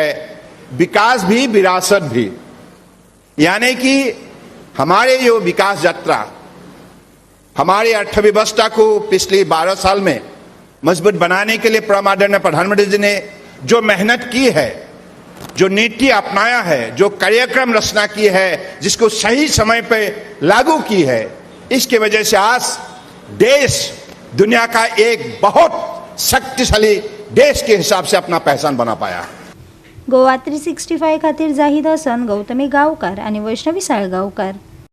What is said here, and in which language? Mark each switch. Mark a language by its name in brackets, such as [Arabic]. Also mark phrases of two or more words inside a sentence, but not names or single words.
[Hindi] विकास भी विरासत भी, यानी कि हमारे जो विकास यात्रा हमारी अर्थव्यवस्था को पिछले 12 साल में मजबूत बनाने के लिए परम आदरणीय प्रधानमंत्री जी ने जो मेहनत की है, जो नीति अपनाया है, जो कार्यक्रम रचना की है, जिसको सही समय पे लागू की है, इसकी वजह से आज देश दुनिया का एक बहुत शक्तिशाली देश के हिसाब से अपना पहचान बना पाया। [Konkani] गोवा 365 खातीर जाहीद हसन, गौतमी गावकार आणि वैष्णवी साळगावकार.